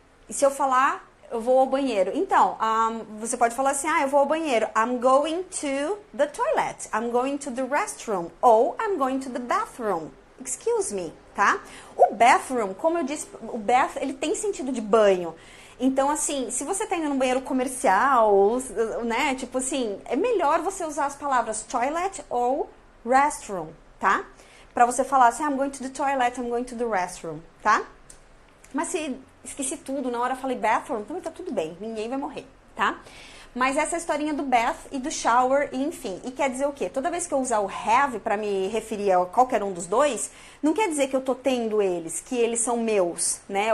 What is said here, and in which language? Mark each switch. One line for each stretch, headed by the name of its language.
Portuguese: E se eu falar, eu vou ao banheiro, então, você pode falar assim, eu vou ao banheiro,
English: I'm going to the toilet, I'm going to the restroom,
Portuguese: ou
English: I'm going to the bathroom, excuse me,
Portuguese: tá? O bathroom, como eu disse, o bath, ele tem sentido de banho. Então, assim, se você tá indo num banheiro comercial, né, tipo assim, é melhor você usar as palavras toilet ou restroom, tá? Pra você falar assim,
English: I'm going to the toilet, I'm going to the restroom, tá?
Portuguese: Mas se esqueci tudo, na hora eu falei bathroom, também tá tudo bem, ninguém vai morrer, tá? Mas essa é a historinha do bath e do shower, e enfim. E quer dizer o quê? Toda vez que eu usar o have pra me referir a qualquer um dos dois, não quer dizer que eu tô tendo eles, que eles são meus, né?